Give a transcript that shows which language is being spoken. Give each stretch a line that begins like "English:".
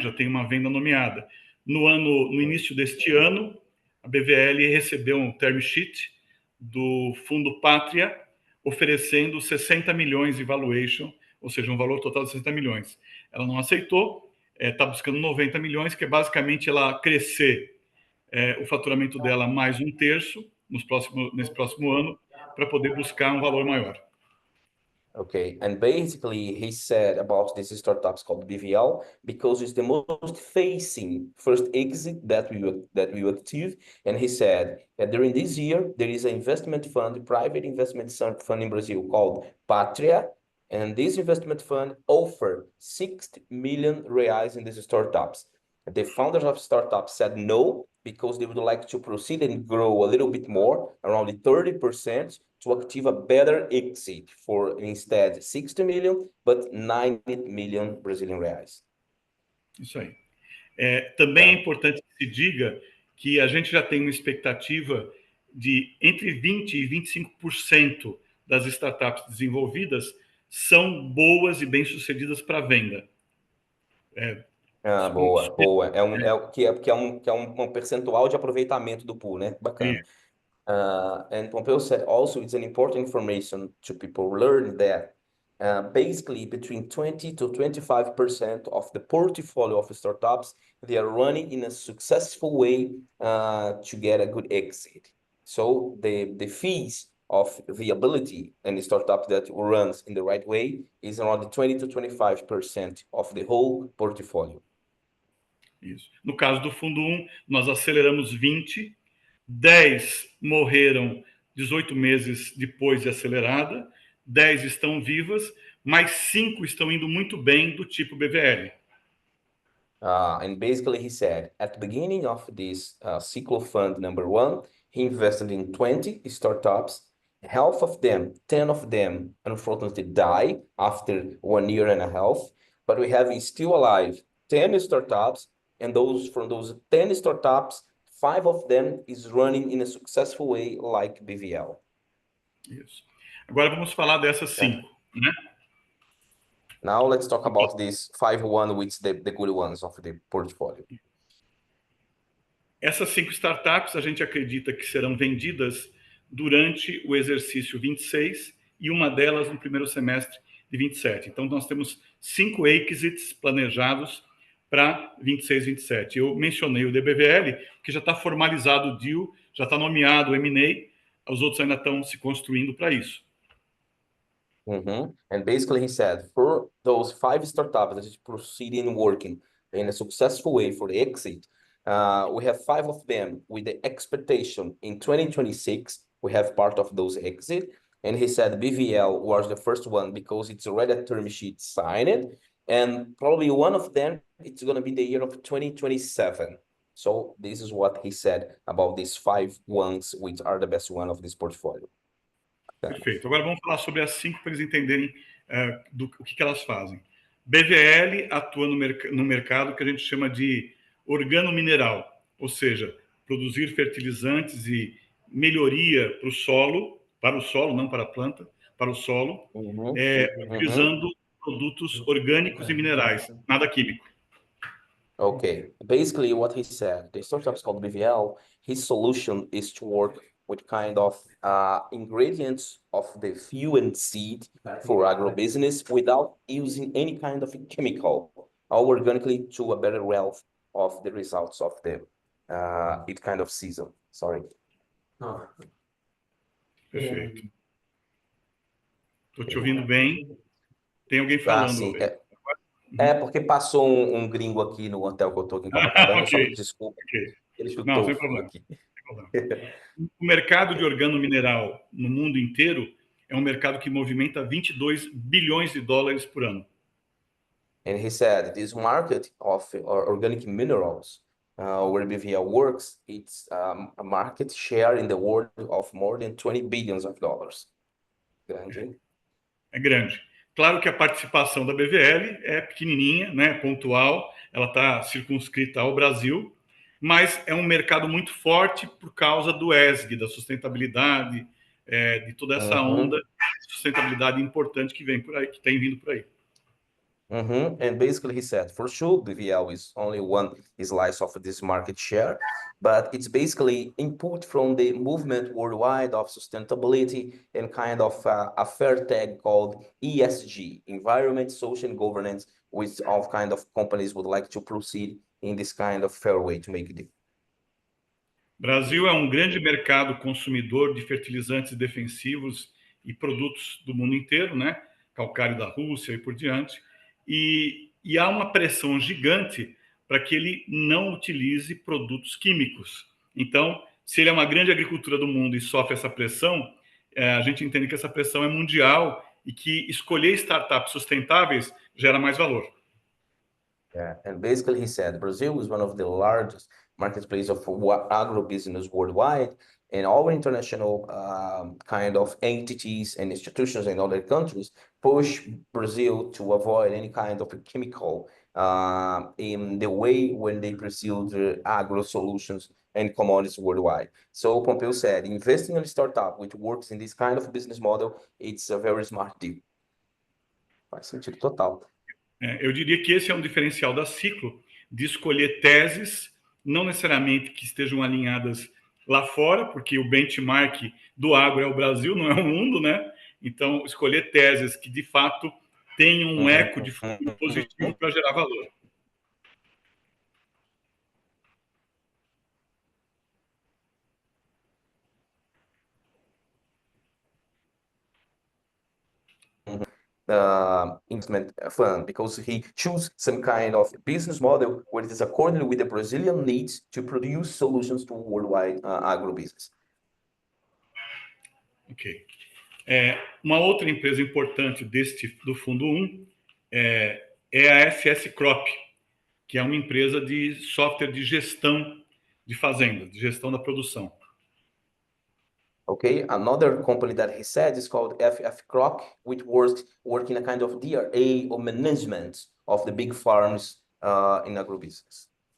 Portuguese: Já tem uma venda nomeada. No início deste ano, a BVL recebeu um term sheet do Fundo Pátria, oferecendo 60 milhões de valuation, ou seja, um valor total de 60 milhões. Ela não aceitou, está buscando 90 milhões, que é basicamente ela crescer o faturamento dela mais um terço nesse próximo ano, para poder buscar um valor maior.
English: Okay, and basically he said about this startups called BVL because it's the most facing first exit that we will achieve. And he said that during this year there is an investment fund, private investment fund in Brazil called Patria, and this investment fund offered 60 million reais in these startups. The founders of startups said no because they would like to proceed and grow a little bit more, around 30%. To achieve a better exit for instead 60 million, but 90 million Brazilian reais.
Portuguese: Isso aí. Também é importante que se diga que a gente já tem uma expectativa de entre 20% e 25% das startups desenvolvidas são boas e bem-sucedidas para venda. Boa. É um percentual de aproveitamento do pool, né? Bacana.
English: And Pompeo said also it's an important information to people learn that basically between 20 to 25% of the portfolio of startups, they are running in a successful way to get a good exit. So the fees of viability and the startup that runs in the right way is around 20 to 25% of the whole portfolio.
Portuguese: Isso. No caso do Fundo 1, nós aceleramos 20, 10 morreram 18 meses depois de acelerada, 10 estão vivas, mas 5 estão indo muito bem do tipo BVL.
English: And basically he said, at the beginning of this Ciclo Fund number 1, he invested in 20 startups. Half of them, 10 of them, unfortunately die after 1 year and a half. But we have still alive 10 startups, and from those 10 startups, 5 of them is running in a successful way like BVL.
Portuguese: Isso. Agora vamos falar dessas 5, né?
English: Now let's talk about these 5 which the good ones of the portfolio.
Portuguese: Essas 5 startups a gente acredita que serão vendidas durante o exercício 26 e uma delas no primeiro semestre de 27. Então nós temos 5 exits planejados para 26 e 27. Eu mencionei o DBVL, que já está formalizado o deal, já está nomeado o M&A, os outros ainda estão se construindo para isso.
English: And basically he said, for those 5 startups that is proceeding working in a successful way for the exit, we have 5 of them with the expectation in 2026, we have part of those exit. And he said BVL was the first one because it's already a term sheet signed. And probably one of them, it's going to be the year of 2027. So this is what he said about these 5 ones, which are the best one of this portfolio.
Portuguese: Perfeito. Agora vamos falar sobre as 5 para eles entenderem o que elas fazem. BVL atua no mercado que a gente chama de organomineral, ou seja, produzir fertilizantes e melhoria para o solo, não para a planta, para o solo, utilizando produtos orgânicos e minerais, nada químico.
English: Okay, basically what he said, the startup's called BVL, his solution is to work with kind of ingredients of the fuel and seed for agribusiness without using any kind of chemical, all organically to a better wealth of the results of the it kind of season. Sorry.
Portuguese: Perfeito. Estou te ouvindo bem. Tem alguém falando. Sim. Porque passou um gringo aqui no hotel que eu estou aqui em Copacabana, só que desculpa. Ele chutou. Não, sem problema. Aqui. O mercado de organomineral no mundo inteiro é um mercado que movimenta 22 bilhões de dólares por ano.
English: And he said this market of organic minerals, where BVL works, it's a market share in the world of more than 20 billions of dollars.
Portuguese: Grande. É grande. Claro que a participação da BVL é pequenininha, né, pontual, ela está circunscrita ao Brasil, mas é um mercado muito forte por causa do ESG, da sustentabilidade, de toda essa onda de sustentabilidade importante que vem por aí, que tem vindo por aí.
English: And basically he said, for sure, BVL is only one slice of this market share, but it's basically input from the movement worldwide of sustainability and kind of a fair tag called ESG, environment, social, and governance, which all kind of companies would like to proceed in this kind of fair way to make it.
Portuguese: Brasil é um grande mercado consumidor de fertilizantes defensivos e produtos do mundo inteiro, né? calcário da Rússia e por diante, e há uma pressão gigante para que ele não utilize produtos químicos. Então, se ele é uma grande agricultura do mundo e sofre essa pressão, a gente entende que essa pressão é mundial e que escolher startups sustentáveis gera mais valor.
English: Yeah, and basically he said Brazil is one of the largest marketplace of agribusiness worldwide, and all international kind of entities and institutions in other countries push Brazil to avoid any kind of a chemical in the way when they pursue the agro solutions and commodities worldwide. So Pompeo said, investing in a startup which works in this kind of business model, it's a very smart deal.
Portuguese: Faz sentido total. Eu diria que esse é um diferencial da Ciclo, de escolher teses, não necessariamente que estejam alinhadas lá fora, porque o benchmark do agro é o Brasil, não é o mundo, né? Então, escolher teses que, de fato, tenham um eco de fundo positivo para gerar valor.
English: Investment fund, because he chose some kind of business model where it is according with the Brazilian needs to produce solutions to worldwide agribusiness.
Portuguese: Ok. Uma outra empresa importante do Fundo 1 é a SS Crop, que é uma empresa de software de gestão de fazendas, de gestão da produção.
English: Okay, another company that he said is called FF Crop, which works in a kind of DRA or management of the big farms in agribusiness.